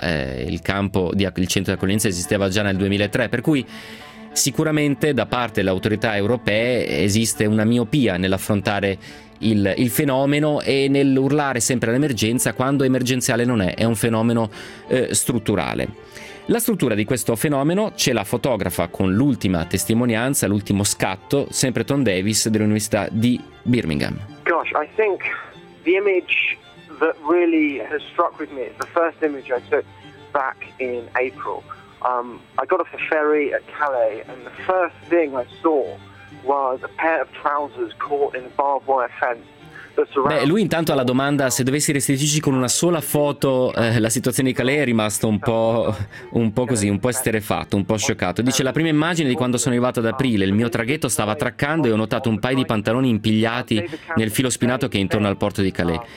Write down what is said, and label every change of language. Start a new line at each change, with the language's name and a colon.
Italian: Il centro di accoglienza esisteva già nel 2003, per cui sicuramente da parte delle autorità europee esiste una miopia nell'affrontare il fenomeno e nell'urlare sempre all'emergenza, quando emergenziale non è, è un fenomeno strutturale. La struttura di questo fenomeno ce la fotografa con l'ultima testimonianza, l'ultimo scatto, sempre Tom Davis dell'Università di Birmingham.
English: Gosh, I think the image that really has struck with me, the first image I took back in April. I got off the ferry at Calais, and the first thing I saw was a pair of trousers caught in a barbed wire fence.
Italian: Beh, lui intanto alla domanda se dovessi restituirci con una sola foto la situazione di Calais è rimasto un po' esterefatto, un po' scioccato. Dice: la prima immagine di quando sono arrivato ad aprile, il mio traghetto stava attraccando e ho notato un paio di pantaloni impigliati nel filo spinato che è intorno al porto di Calais.